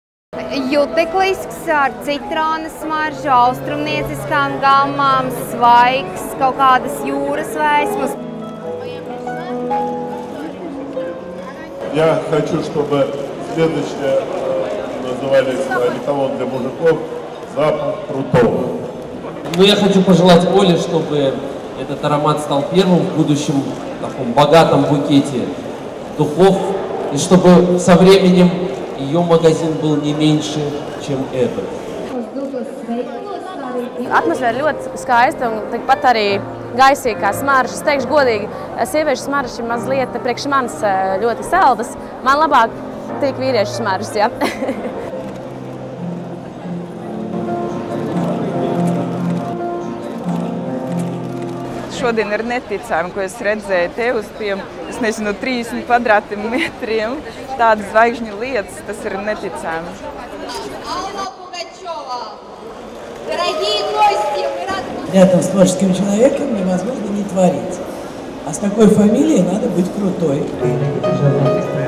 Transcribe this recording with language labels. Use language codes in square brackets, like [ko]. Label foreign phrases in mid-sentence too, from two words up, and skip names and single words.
[lv] Juteklisks ar citrona smaržu, austrumnieciskām gammām, svaigs, kaut kādas jūras vēsmas. [ru] Я хочу, чтобы следующее назывались одеколон для мужиков «Запах крутого». Ну, я хочу пожелать Оле, чтобы этот аромат стал первым в будущем таком богатом букете духов, и чтобы со временем ее магазин был не меньше, чем этот. [lv] Atmosfēra ļoti skaista un tikpat arī gaisīga kā smarža. Es teikšu godīgi, sieviešu smaržas ir mazliet priekš manis ļoti saldas. Man labāk tiek vīriešu smaržas, ja. Šodien ir neticami, ko es redzēju te uz tiem, es nezinu, 30 kvadrātmetriem. Tādas zvaigžņu lietas, tas ir neticami. [ru] Рядом с творческим человеком невозможно не творить. А с такой фамилией надо быть крутой.